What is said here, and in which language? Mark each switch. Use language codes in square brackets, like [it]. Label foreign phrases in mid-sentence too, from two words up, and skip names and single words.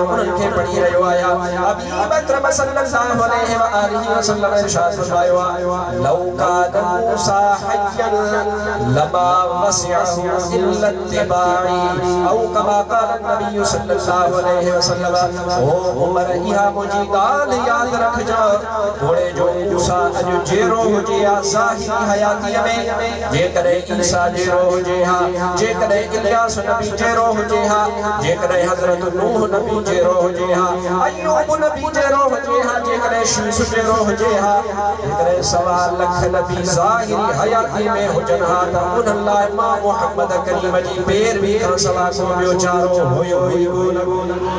[sd] उन्हनि खे पढ़ी रहियो आया हबीब अकरम [ar] صلى الله عليه وسلم [sd] इरशाद फरमायो आहे [ar] لو كان موسى حيا لما وسعه إلا اتباعي أو كما قال [sd] नबी [ar] صلى الله عليه وسلم [sd] ओ उमर इहा मुंहिंजी ॻाल्हि यादि रखजा थोड़े जो मूसा अॼु जहिड़ो हुजे हा ज़ाहिरी हयातीअ में जेकॾहिं ईसा जहिड़ो हुजे हा जेकॾहिं इलियास नबी जहिड़ो हुजे हा जेकॾहिं हज़रत नूह नबी जहिड़ो हुजे हा अय्यूब नबी जहिड़ो हुजे हा जेकॾहिं शीश जहिड़ो हुजे हा जेकॾहिं 1.25 लख नबी ज़ाहिरी हयाती में हुजनि हा त उन्हनि लाइ मां मुहम्मद करीम जी पैरवी खां सवाइ को ॿियो चारो हुयो ई कोन